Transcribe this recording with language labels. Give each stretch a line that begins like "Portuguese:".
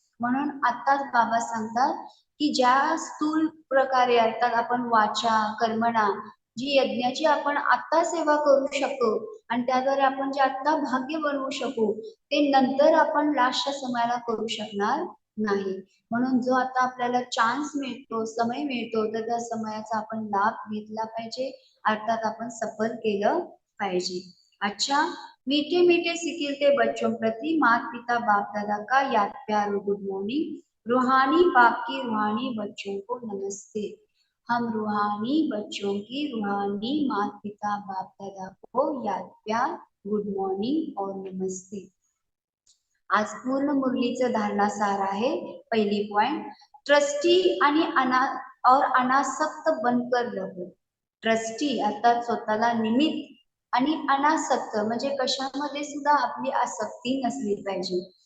Marathi: म्हणून आताच बाबा सांगतात की ज्या स्थूल प्रकारे अर्थात आपण वाचा कर्मणा जी यज्ञाची आपण आता सेवा करू शकतो आणि त्याद्वारे आपण जे आता भाग्य बनवू शकू ते नंतर आपण लास्टच्या समयाला करू शकणार नाही. म्हणून जो आता आपल्याला चान्स मिळतो, समय मिळतो, तर त्या समयाचा आपण लाभ घेतला पाहिजे, अर्थात आपण सफल केलं पाहिजे.
Hindi: अच्छा, मीठे मीठे सिकिलते बच्चों प्रति मात पिता बाप दादा का याद प्यार गुड मॉर्निंग, रूहानी बाप की रूहानी बच्चों को नमस्ते। हम रूहानी बच्चों की रूहानी माता पिता बाप दादा को याद प्यार गुड मॉर्निंग और नमस्ते।
Marathi: आज पूर्ण मुरलीचं धारणा सार आहे. पहिली पॉइंट, ट्रस्टी आणि
Hindi: अनासक्त बनकर रहो.
Marathi: ट्रस्टी अर्थात स्वतःला निमित्त आणि अनासक्त म्हणजे कशामध्ये सुद्धा आपली आसक्ती नसली पाहिजे.